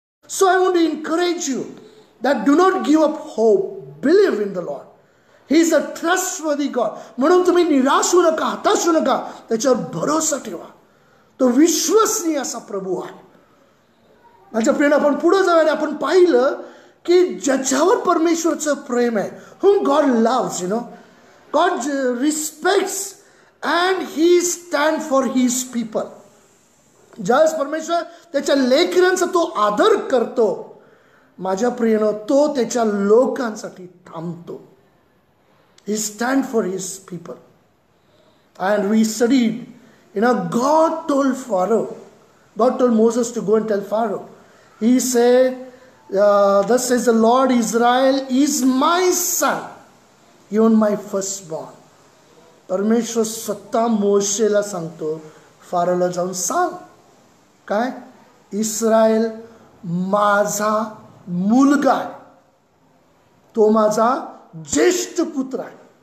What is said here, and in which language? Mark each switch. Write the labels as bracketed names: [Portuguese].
[English] So I want to encourage you that do not give up hope. Believe in the Lord. He is a trustworthy God. [Marathi] म्हणून तुम्ही निराश होऊ नका, हताश होऊ नका. त्याच्यावर भरोसा ठेवा. तो विश्वसनीय असा प्रभू आहे. माझ्या प्रिय, आपण पुढे जाऊन आपण पाहिलं की ज्याच्यावर परमेश्वरचं प्रेम आहे, [English] whom God loves, God respects and he stand for his people. [Marathi] ज्यावेळेस परमेश्वर त्याच्या लेकरांचा तो आदर करतो, माझ्या प्रियनो, तो त्याच्या लोकांसाठी थांबतो. [English] He stand for his people. And we studied, God told Pharaoh, God told Moses to go and tell Pharaoh. He said, thus says the Lord, Israel is my son, even my firstborn. [Marathi] परमेश्वर स्वतः मोशेला सांगतो, फारोला जाऊन सांग काय, Israel माझा मुलगा आहे, तो माझा ज्येष्ठ पुत्र आहे.